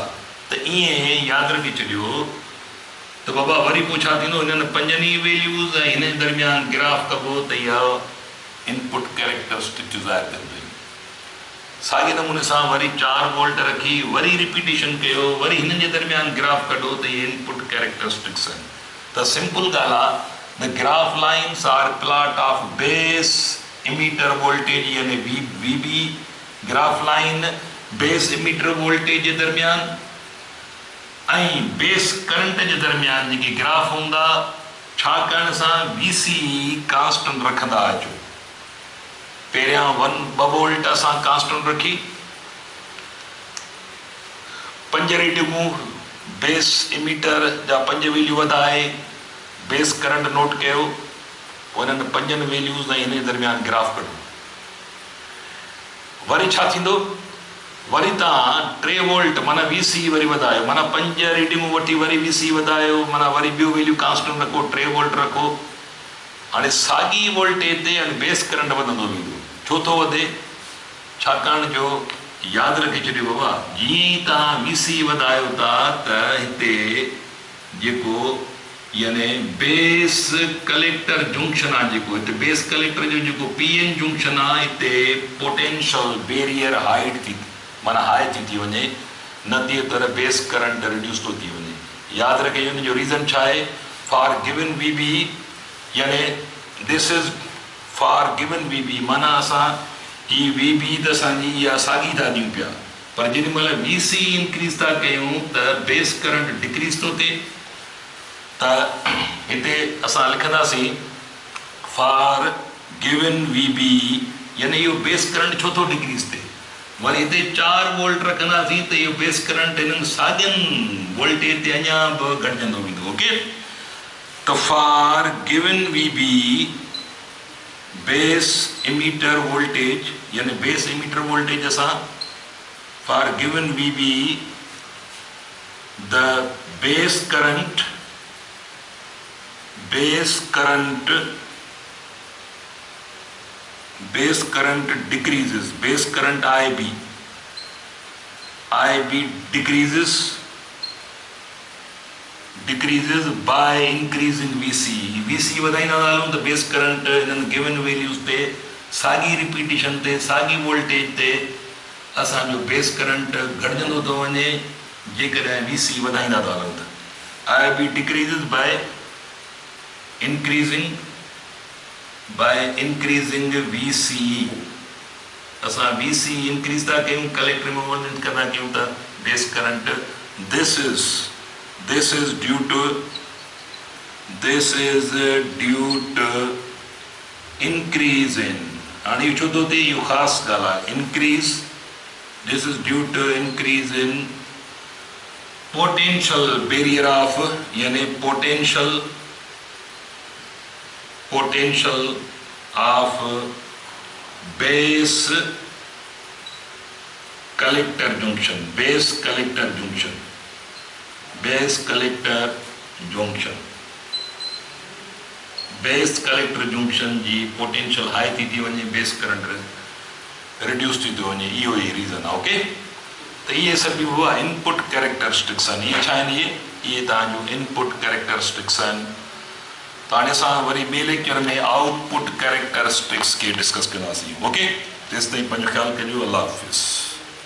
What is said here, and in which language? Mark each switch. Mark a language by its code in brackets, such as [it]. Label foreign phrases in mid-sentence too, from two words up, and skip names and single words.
[sd] त ईअं यादि रखी छॾियो त बाबा वरी पोइ छा थींदो, हिननि 5 वैल्यूज़ ऐं हिन दरमियान ग्राफ कबो त इहा [en] input characteristic [sd] ज़ाहिर कंदी। साॻे नमूने सां वरी 4 वोल्ट रखी, वरी रिपीटेशन कयो, वरी हिननि जे दरमियान ग्राफ कढो त इहे [en] input characteristics [sd] आहिनि। त सिंपल ॻाल्हि आहे, [en] the graph lines are plot of base emitter voltage [sd] यानी VB, [en] graph line base emitter voltage [sd] जे दरमियान ऐं [en] base current [sd] जे दरमियान जेके ग्राफ हूंदा, छा करण सां [en] VC constant [sd] रखंदा अचो। पहिरियां 2 वोल्ट असां कांस्टेंट रखी, 5 रीडिंगूं [en] base emitter [sd] जा 5 वैल्यू वधाए [en] base current [sd] नोट कयो उन्हनि 5 वैल्यूज़ ऐं हिन दरमियान ग्राफ कढो वरी छा थींदो वरी तव्हां 3 वोल्ट माना VC वरी वधायो माना 5 रीडिंगूं वठी वरी VC वधायो माना वरी ॿियो [en] value constant [sd] रखो 3 वोल्ट रखो हाणे साॻी वोल्टेज ते हाणे [en] base current [sd] वधंदो वेंदो छो थो वधे छाकाणि जो यादि रखी छॾियो बाबा जीअं ई तव्हां VC वधायो था त हिते जेको यानी बेस [en] collector junction [sd] आहे जेको हिते [en] base collector [sd] जो जेको [en] PN junction [sd] आहे हिते [en] potential barrier height [sd] थी माना हाई थी वञे न थिए तर [en] base current [sd] रिड्यूस थो थी वञे यादि रखे हुन जो रीज़न छा आहे [en] for given VB [sd] यानी [en] this is for given VB [sd] माना असां ही VB त असांजी इहा साॻी था ॾियूं पिया पर जेॾी महिल [en] VC increase [sd] था कयूं त [en] base current decrease [sd] थो थिए त हिते असां लिखंदासीं [en] for given VB [sd] यानी इहो [en] base current [sd] छो थो डिक्रीज़ थिए वरी हिते 4 वोल्ट रखंदासीं त इहो [en] base current [sd] हिननि साॻियनि वोल्टेज ते अञा बि घटिजंदो वेंदो ओके त [en] for given VB base emitter voltage [sd] यानी [en] base emitter voltage [sd] असां [en] for given VB the base current decreases base current IB decreases by increasing VC वधाईंदा [sd] था हलूं त बेस करंट हिननि [en] given values [sd] ते साॻी रिपीटिशन ते साॻी वोल्टेज ते असांजो [en] base current [sd] घटिजंदो थो वञे जेकॾहिं VC वधाईंदा था हलूं त [en] IB decreases by increasing VC [sd] असां [en] VC increase [sd] था कयूं कलेक्टर में वोल्टेज कंदा कयूं था [en] base current this is due to increase in [sd] हाणे इहो छो थो थिए इहो ख़ासि ॻाल्हि आहे [en] increase this is due to increase in potential barrier of यानी potential of base collector junction base collector junction [sd] जी पोटेंशियल हाई थी वञे [en] base current [sd] रिड्यूस थी थो वञे इहो ई रीज़न आहे ओके त इहे सभु हुआ [en] input characteristics [sd] आहिनि इहे छा आहिनि इहे तव्हांजो [en] input characteristics [sd] आहिनि त हाणे असां वरी ॿिए लेक्चर में [en] output characteristics [sd] खे डिस्कस कंदासीं ओके तेसिताईं पंहिंजो ख़्यालु कजो अल्लाह हाफ़िज़